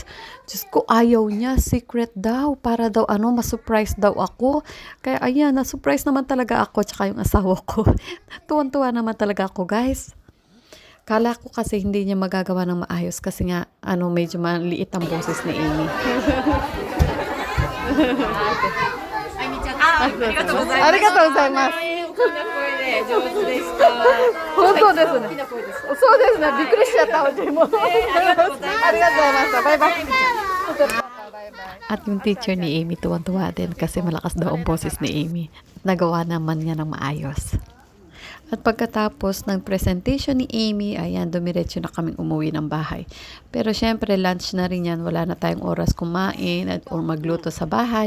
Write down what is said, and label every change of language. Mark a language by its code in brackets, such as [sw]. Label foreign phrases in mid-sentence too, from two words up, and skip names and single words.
[tl] Diyos ko, ayaw niya, secret daw, para daw ma-surprise daw ako. Kaya ayan, na-surprise naman talaga ako tsaka yung asawa ko. Tuwan-tuwa naman talaga ako guys. Kala ko kasi hindi niya magagawa ng maayos kasi nga, medyo maliit ang boses ni Amy. [ja] ありがとうございます. 上手でした。本当ですね。大きな声です。そうですね。びっくりしちゃった本当にもう。ありがとうございます。ありがとうございました。バイバイ。バイバイ。 [tl] At yung teacher ni Amy tuwan-tuwa din kasi malakas daw ang boses ni Amy. Nagawa naman niya ng maayos. At pagkatapos ng presentation ni Amy, ayan, dumiretso na kaming umuwi ng bahay. Pero syempre, lunch na rin yan. Wala na tayong oras kumain or magluto sa bahay.